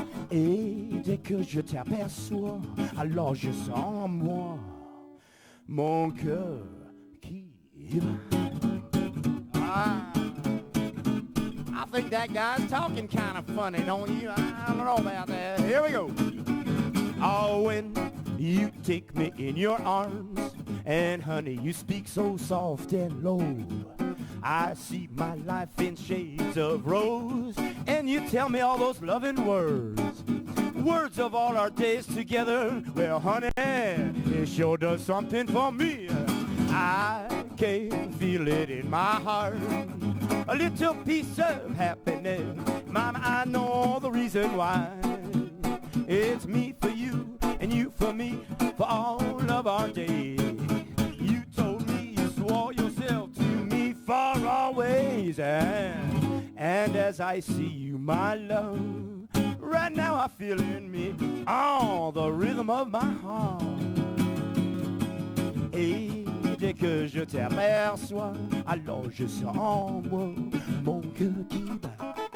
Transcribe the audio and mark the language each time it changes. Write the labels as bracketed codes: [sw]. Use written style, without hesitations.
[fr] Et dès que je t'aperçois, alors je sens en moi mon cœur qui bat. [en] I think that guy's talking kind of funny, don't you? I don't know about that. Here we go. Oh, when you take me in your arms, and honey, you speak so soft and low, I see my life in shades of rose, and you tell me all those loving words, words of all our days together. Well, honey, it sure does something for me. I can feel it in my heart, a little piece of happiness. Mama, I know the reason why. It's me for you, and you for me, for all of our days. You told me, you swore yourself to me for always, and as I see you, my love, right now I feel in me all the rhythm of my heart. [fr] Et dès que je t'aperçois, alors je sens en moi mon cœur qui bat.